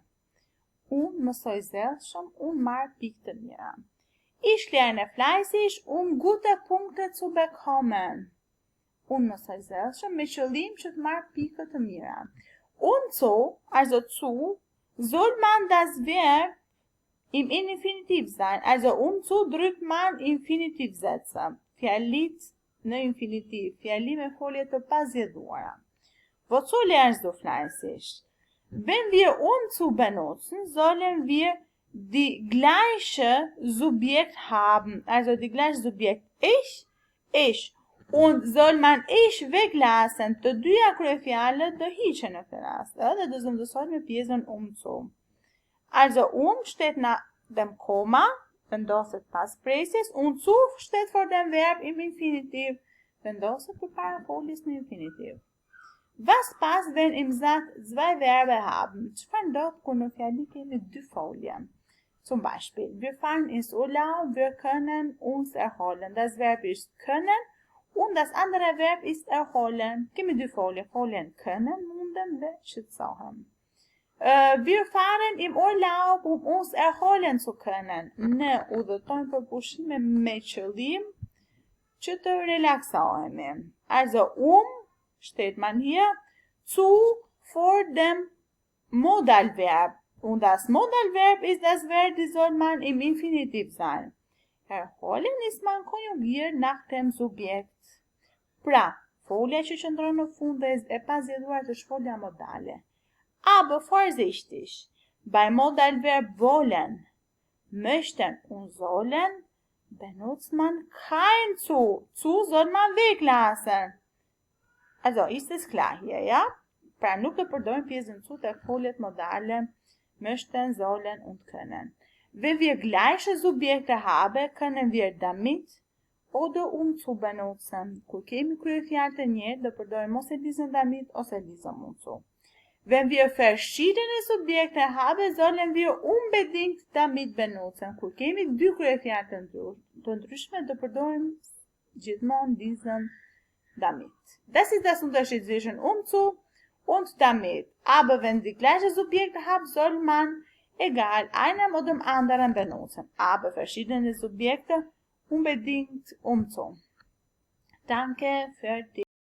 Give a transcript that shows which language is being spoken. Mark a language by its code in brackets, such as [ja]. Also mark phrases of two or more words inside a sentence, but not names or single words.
[sq] Unë mësoj zellshëm, unë marr pikë të mira. [de] Ich lerne fleißig, gute Punkte zu bekommen. [sq] Unë mësoj zellshëm me qëllim që të marr pikë të mira. [de] Umzu, also zu, soll man das Verb im Infinitiv sein. Also umzu drückt man Infinitivsätze. [sq] Fjallit në infinitiv, fjali me folje të pazgjedhuara. [de] Wozu lernst du fleißig? Wenn wir umzu benutzen, sollen wir die gleiche Subjekt haben. Also die gleiche Subjekt ich. Und soll man ich weglassen, [sq] të dyja kryefjalët do hiqen në këtë rast. Edhe do zëvendësohet me pjesën umzu. [de] Also steht nach dem Komma, [sq] vendoset pas presjes, [de] und zu steht vor dem Verb im Infinitiv, [sq] vendoset përpara foljes në infinitiv. [de] Was passt, wenn im Satz zwei Verben haben? [sq] Çfarë ndodh kur në fjali kemi dy folje? [de] Zum Beispiel, wir fahren ins Urlaub, wir können uns erholen. Das Verb ist können und das andere Verb ist erholen. [sq] Kemi dy folje, foljen können, munden dhe shqetësohem. [de] Wir fahren im Urlaub, uns erholen zu können. [sq] Ne udhëtojmë për pushime me qëllim që të relaksohemi. [de] Also steht man hier zu vor dem Modalverb. Und das Modalverb ist das Verb, die soll man im Infinitiv sein. Erholen ist man konjugiert nach dem Subjekt. [sq] Pra, folja që qëndron në fund dhe e pazgjedhuar është folja modale. [de] Aber vorsichtig, beim Modalverb wollen, möchten und sollen benutzt man kein zu. Zu soll man weglassen. Also ist es klar hier, ja? [sq] Pra nuk e përdorim pjesën zu të foljet modale [de] möchten, sollen und können. Wenn wir gleiche Subjekte haben, können wir damit oder umzu benutzen. [sq] Kur kemi kryefjalë të njëjtë, do përdorim ose [de] diesen damit [sq] ose [de] diesen umzu. Wenn wir verschiedene Subjekte haben, sollen wir unbedingt damit benutzen. [sq] Kur kemi dy kryefjalë të ndryshme, do përdorim gjithmonë [de] diesen damit. Das ist das Unterschied zwischen umzu und damit. Aber wenn Sie gleiche Subjekte haben, soll man egal einem oder dem anderen benutzen. Aber verschiedene Subjekte unbedingt umzu. Danke für die